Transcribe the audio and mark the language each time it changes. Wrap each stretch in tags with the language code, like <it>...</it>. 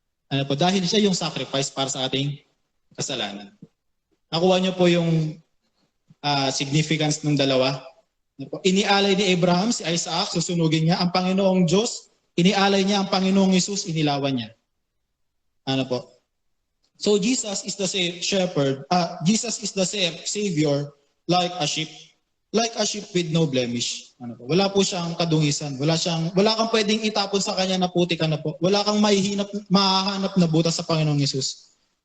<tl>Dahil siya yung sacrifice para sa ating kasalanan. Nakuha niyo po yung significance ng dalawa. Inialay ni Abraham si Isaac, susunugin niya. Ang Panginoong Diyos, inialay niya ang Panginoong Jesus, inilawan niya.</tl> <en>So Jesus is the shepherd. Jesus is the Savior like a sheep with no blemish.</en> <tl>Wala po siyang kadungisan. Wala kang pwedeng itapon sa kanya na putik po. Wala kang mahahanap na butas sa Panginoong Jesus.</tl>